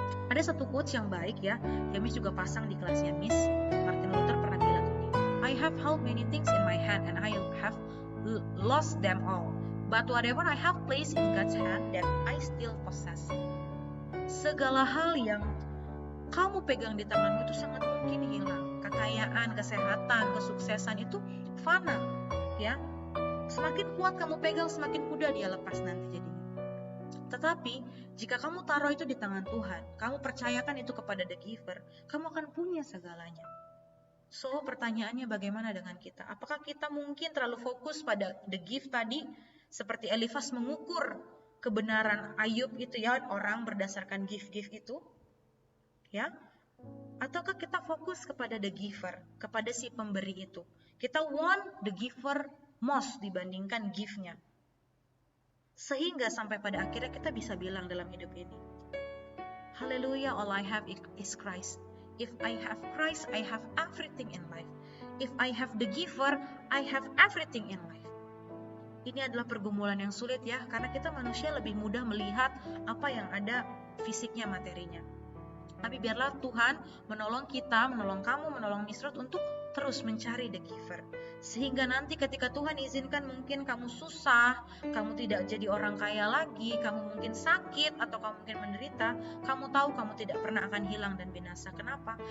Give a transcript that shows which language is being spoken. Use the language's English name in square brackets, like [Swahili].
[Indonesian] Ada satu quotes yang baik ya, yang Miss juga pasang di kelasnya Miss. [English] Martin Luther [Indonesian] pernah bilang ini, [English] I have held many things in my hand and I have lost them all. But whatever I have placed in God's hand, that I still possess. [Indonesian] Segala hal yang kamu pegang di tanganmu itu sangat mungkin hilang. Kekayaan, kesehatan, kesuksesan itu fana, ya. Semakin kuat kamu pegang, semakin mudah dia lepas nanti jadinya. Tetapi, jika kamu taruh itu di tangan Tuhan, kamu percayakan itu kepada the giver, kamu akan punya segalanya. So, pertanyaannya bagaimana dengan kita? Apakah kita mungkin terlalu fokus pada the gift tadi, seperti Elifas mengukur kebenaran Ayub itu ya, orang berdasarkan gift-gift itu? Ya? Ataukah kita fokus kepada the giver, kepada si pemberi itu? Kita [English] want the giver most [Indonesian] dibandingkan gift-nya. Sehingga sampai pada akhirnya kita bisa bilang dalam hidup ini, haleluya, [English] all I have is Christ. If I have Christ, I have everything in life. If I have the giver, I have everything in life. [Indonesian] Ini adalah pergumulan yang sulit ya, karena kita manusia lebih mudah melihat apa yang ada fisiknya, materinya. Tapi biarlah Tuhan menolong kita, menolong kamu, menolong Miss Ruth untuk terus mencari the giver. Sehingga nanti ketika Tuhan izinkan mungkin kamu susah, kamu tidak jadi orang kaya lagi, kamu mungkin sakit atau kamu mungkin menderita, kamu tahu kamu tidak pernah akan hilang dan binasa. Kenapa?